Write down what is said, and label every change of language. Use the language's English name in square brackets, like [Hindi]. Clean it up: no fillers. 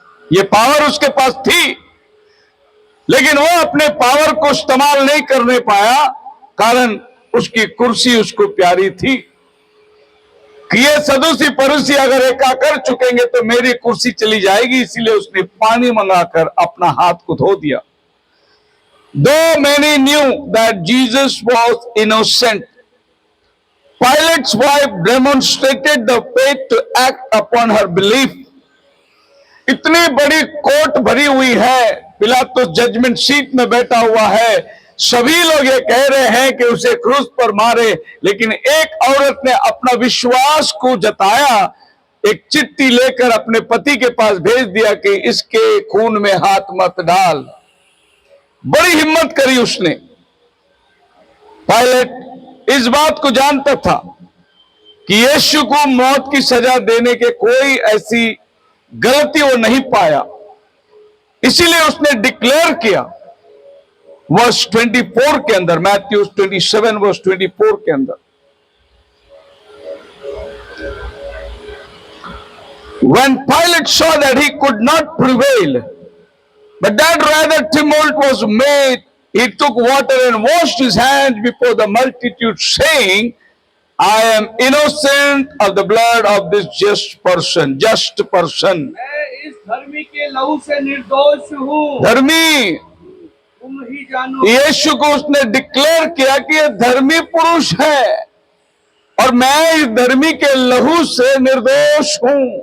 [Hindi] ये पावर उसके पास थी, लेकिन वो अपने पावर को इस्तेमाल नहीं करने पाया, कारण उसकी कुर्सी उसको प्यारी थी कि ये सदूसी पड़ोसी अगर एका कर चुकेंगे तो मेरी कुर्सी चली जाएगी। इसीलिए उसने पानी मंगाकर अपना हाथ को धो दिया। [English] Though many knew that Jesus was innocent, Pilate's wife demonstrated the faith to act upon her belief. [Hindi] इतनी बड़ी कोर्ट भरी हुई है, पिलातुस जजमेंट सीट में बैठा हुआ है, सभी लोग ये कह रहे हैं कि उसे क्रूस पर मारे, लेकिन एक औरत ने अपना विश्वास को जताया, एक चिट्ठी लेकर अपने पति के पास भेज दिया कि इसके खून में हाथ मत डाल। बड़ी हिम्मत करी उसने। पायलट इस बात को जानता था कि यीशु को मौत की सजा देने के कोई ऐसी गलती वो नहीं पाया, इसीलिए उसने डिक्लेयर किया वर्स 24 के अंदर, मैथ्यू 27 वर्स 24 के अंदर, [English] when Pilate saw that he could not prevail, but that rather tumult was made, he took water and washed his hands before the multitude, saying, I am innocent of the blood of this just person. [Hindi] मैं इस धर्मी के लहू से निर्दोष हूँ, धर्मी तुम ही जानो। यीशु को उसने डिक्लेयर किया कि ये धर्मी पुरुष है और मैं इस धर्मी के लहू से निर्दोष हूं।